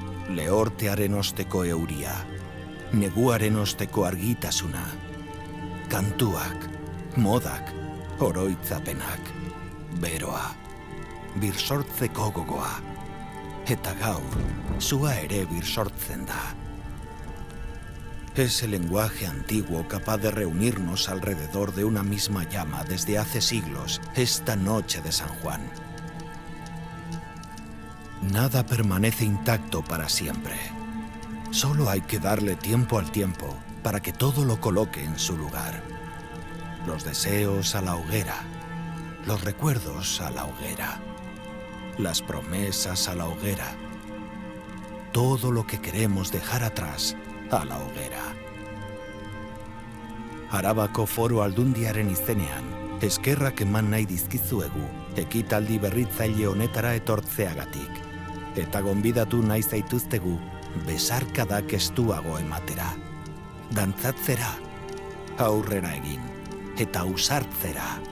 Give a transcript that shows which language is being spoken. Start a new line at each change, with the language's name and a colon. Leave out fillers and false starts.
Basque: Lehortearen osteko euria, neguaren osteko argitasuna, kantuak, modak, oroitzapenak, beroa, birsortzeko gogoa, eta gaur, zua ere birsortzen da.
Spanish: Es el lenguaje antiguo capaz de reunirnos alrededor de una misma llama desde hace siglos, esta noche de San Juan. Nada permanece intacto para siempre. Solo hay que darle tiempo al tiempo para que todo lo coloque en su lugar. Los deseos a la hoguera, los recuerdos a la hoguera, las promesas a la hoguera, todo lo que queremos dejar atrás a la hoguera.
Basque: Arabako Foru Aldundiaren izenean, eskerrak eman nahi dizkizuegu ekitaldi berritzaile honetara etortzeagatik, eta gonbidatu nahi zaituztegu besarkadak estuago ematera, dantzatzera, aurrera egin, eta ausartzera.